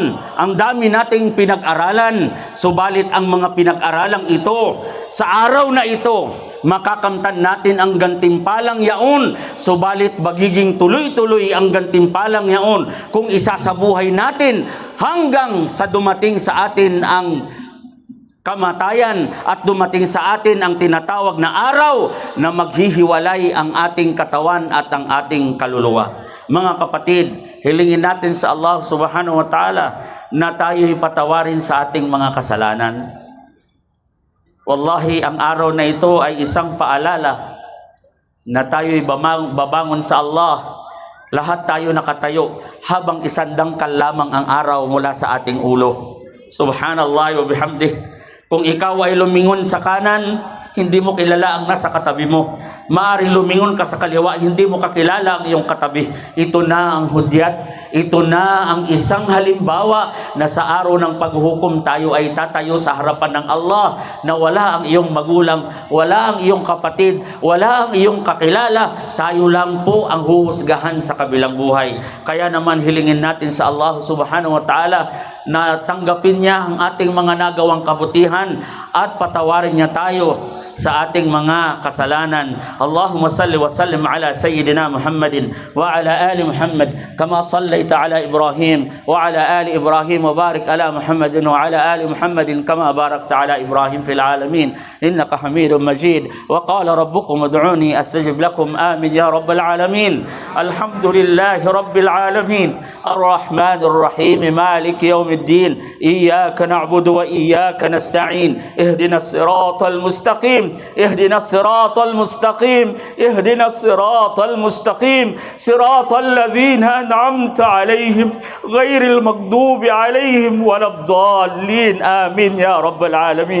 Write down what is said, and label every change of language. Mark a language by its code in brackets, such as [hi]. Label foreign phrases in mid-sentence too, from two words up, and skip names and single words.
[tl] Ang dami nating pinag-aralan, subalit ang mga pinag-aralang ito, sa araw na ito, makakamtan natin ang gantimpalang yaon, subalit magiging tuloy-tuloy ang gantimpalang yaon kung isasabuhay natin hanggang sa dumating sa atin ang kamatayan at dumating sa atin ang tinatawag na araw na maghihiwalay ang ating katawan at ang ating kaluluwa. Mga kapatid, hilingin natin sa Allah [ar] سبحانه وتعالى [tl] na tayo'y patawarin sa ating mga kasalanan. Wallahi, ang araw na ito ay isang paalala na tayo'y babangon sa Allah. Lahat tayo nakatayo habang isandangkal lamang ang araw mula sa ating ulo. [ar] سبحان الله وبحمده. [tl] Kung ikaw ay lumingon sa kanan, hindi mo kilala ang nasa katabi mo. Maaaring lumingon ka sa kaliwa, hindi mo kakilala ang iyong katabi. Ito na ang hudyat. Ito na ang isang halimbawa na sa araw ng paghuhukom tayo ay tatayo sa harapan ng Allah na wala ang iyong magulang, wala ang iyong kapatid, wala ang iyong kakilala. Tayo lang po ang huhusgahan sa kabilang buhay. Kaya naman hilingin natin sa Allah [ar] سبحانه وتعالى [tl] na tanggapin niya ang ating mga nagawang kabutihan at patawarin niya tayo sa ating mga kasalanan. [ar] اللهم صل وسلم على سيدنا محمد وعلى آل محمد كما صليت على إبراهيم وعلى آل إبراهيم وبارك على محمد وعلى آل محمد كما باركت على إبراهيم في العالمين إنك حميد مجيد. وقال ربكم ادعوني أستجب لكم. آمين يا رب العالمين. الحمد لله رب العالمين. الرحمن الرحيم. مالك يوم الدين. إياك نعبد وإياك نستعين. اهدنا الصراط المستقيم. اهدنا الصراط المستقيم اهدنا الصراط المستقيم صراط الذين أنعمت عليهم غير المغضوب عليهم ولا الضالين آمين يا رب العالمين.